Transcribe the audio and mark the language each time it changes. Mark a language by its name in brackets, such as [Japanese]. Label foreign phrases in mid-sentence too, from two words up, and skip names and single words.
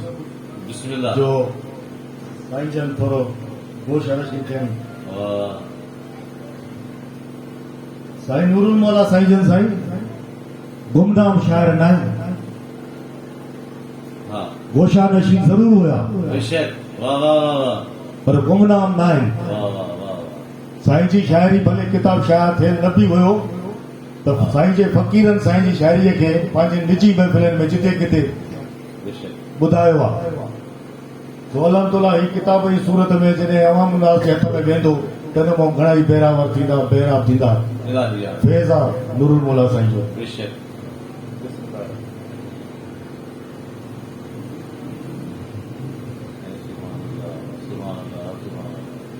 [Arabic] بسم اللہ. [Sindhi] जो साईं जन थोरो होश हरशी थियनि. [Urdu] واہ. [Sindhi] साईं नूरुल मौला साईं जन साईं गुमनाम शाइर न आहिनि. [Urdu] ہاں. [Sindhi] गोशा नशीन ज़रूर हुया [Urdu] بے شک. واہ واہ واہ. [Sindhi] पर गुमनाम न आहिनि. [Urdu] واہ واہ واہ. [Sindhi] साईं जी शाइरी भले किताब शाइर थियल न बि हुयो त साईं जे फ़क़ीरनि साईं जी शाइरीअ खे पंहिंजे निजी महफ़िलनि में जिते किथे [Urdu] بے شک. [Sindhi] ॿुधायो आहे. तो अल्हम्दुलिल्लाह ही किताब जी सूरत में जॾहिं अवाम नाज़ जे हथ में वेंदो तॾहिं मां घणा ई बहिरावर थींदा बहिराव थींदा. [Urdu] الہی ہے. [Sindhi] फैज़ आहे नूरुल मौला साईं जो. [Urdu] بے شک. [Arabic] سبحان اللہ. سبحان اللہ.